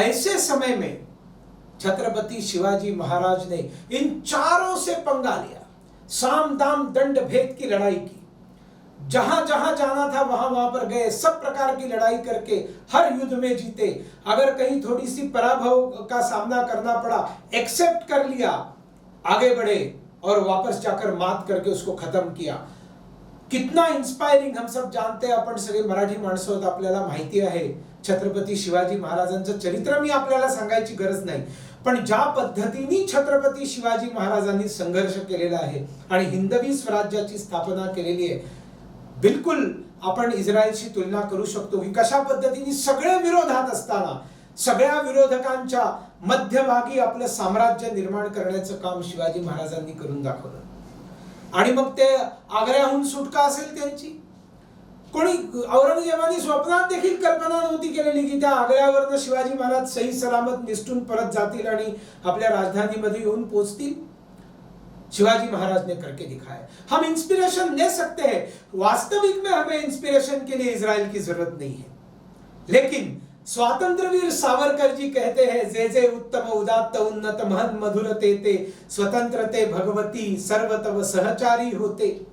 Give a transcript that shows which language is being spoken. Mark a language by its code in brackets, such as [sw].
[hi] ऐसे समय में छत्रपति शिवाजी महाराज ने इन चारों से पंगा लिया, साम दाम दंड भेद की लड़ाई की, जहां जहां जाना था वहां वहां पर गए, सब प्रकार की लड़ाई करके हर युद्ध में जीते। अगर कहीं थोड़ी सी पराभव का सामना करना पड़ा, एक्सेप्ट कर लिया, आगे बढ़े और वापस जाकर मात करके उसको खत्म किया। कितना इंस्पायरिंग, हम सब जानते हैं, [mr] आपण सगळे मराठी माणसं आहोत, आपल्याला माहिती आहे छत्रपती शिवाजी महाराजांचं चरित्र मी आपल्याला सांगायची गरज नाही, पण ज्या पद्धतीने छत्रपती शिवाजी महाराजांनी संघर्ष केलेला आहे आणि हिंदवी स्वराज्याची स्थापना केलेली आहे, बिलकुल आपण इस्रायलशी तुलना करू शकतो की कशा पद्धतीने सगळे विरोधात असताना सगळ्या विरोधकांच्या मध्यभागी आपलं साम्राज्य निर्माण करण्याचं काम शिवाजी महाराजांनी करून दाखवलं। आणि मग ते आग्र्याहून सुटका असेल त्यांची, कोणी औरंगजेबाने स्वप्नात देखील कल्पना नव्हती केलेली की त्या आग्र्यावरनं शिवाजी महाराज सही सलामत निसटून परत जातील आणि आपल्या राजधानीमध्ये येऊन पोहोचतील। [hi] शिवाजी महाराज ने करके दिखाया। हम इंस्पिरेशन ले सकते हैं, वास्तविक में हमें इंस्पिरेशन के लिए इजराइल की जरूरत नहीं है, लेकिन [mr] स्वातंत्र्य वीर सावरकर जी [hi] कहते हैं, [mr] जे जे उत्तम उदात्त उन्नत महन मधुर ते स्वतंत्र ते भगवती सर्वतव सहचारी होते।